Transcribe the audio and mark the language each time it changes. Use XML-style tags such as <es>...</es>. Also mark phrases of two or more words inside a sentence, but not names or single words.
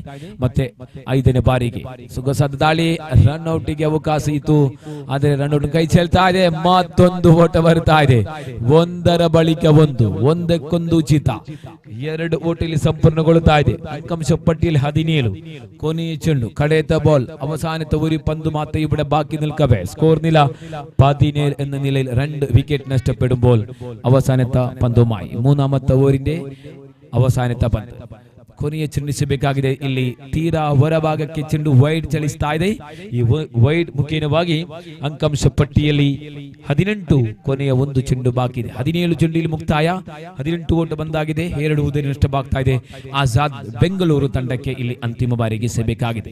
<kn>ಮತ್ತೆ 5ನೇ ಬಾರಿಗೆ ಸೊಗಸಾದ ದಾಳಿ. ರನ್ ಔಟ್ಗೆ ಅವಕಾಶ ಇತ್ತು, ಆದರೆ</kn> <en>run out</en> <kn>ಕೈ ಚೆಲ್ತಾ ಇದೆ. ಮತ್ತೊಂದು ಓಟ ಬರ್ತಾ ಇದೆ. 1ರ ಬಳಿಕ 1, ಒಂದಕ್ಕೊಂದು ಉಚಿತ. 2 ಓಟ ಇಲ್ಲಿ ಸಂಪೂರ್ಣಗೊಳ್ಳುತ್ತಾ ಇದೆ. ಅಂಕಾಂಶ ಪಟ್ಟಿಯಲ್ಲಿ 17. ಕೊನೆಯ ಚೆಂಡು ಕಡೆತ ಬಾಲ್.</kn> <ml>അവസാനത്തെ ഒരു പന്ത് മാത്രമേ ഇവിടെ ബാക്കി നിൽക്കവേ. സ്കോർ നില 17 എന്ന നിലയിൽ 2 വിക്കറ്റ് നഷ്ടപ്പെടുമ്പോൾ അവസാനത്തെ പന്തുമായി 3ാമത്തെ ഓവറിന്റെ അവസാനത്തെ പന്ത്.</ml> <kn>ಕೊನೆಯ ಚೆಂಡು ಎಸೆಯಬೇಕಾಗಿದೆ. ಇಲ್ಲಿ ತೀರಾ ಹೊರಭಾಗಕ್ಕೆ ಚೆಂಡು ವೈಡ್ ಚಲಿಸ್ತಾ ಇದೆ. ಈ ವೈಡ್ ಮುಖೇನವಾಗಿ ಅಂಕಾಂಶ ಪಟ್ಟಿಯಲ್ಲಿ 18, ಕೊನೆಯ 1 ಚೆಂಡು ಬಾಕಿ ಇದೆ. 17 ಚೆಂಡು ಇಲ್ಲಿ ಮುಕ್ತಾಯ. 18 ಓಟ ಬಂದಾಗಿದೆ. 2 ಉದರಿ ನಷ್ಟವಾಗ್ತಾ ಇದೆ. ಆಜಾದ್ ಬೆಂಗಳೂರು ತಂಡಕ್ಕೆ ಇಲ್ಲಿ ಅಂತಿಮ ಬಾರಿಗೆ ಎಸೆಯಬೇಕಾಗಿದೆ.</kn>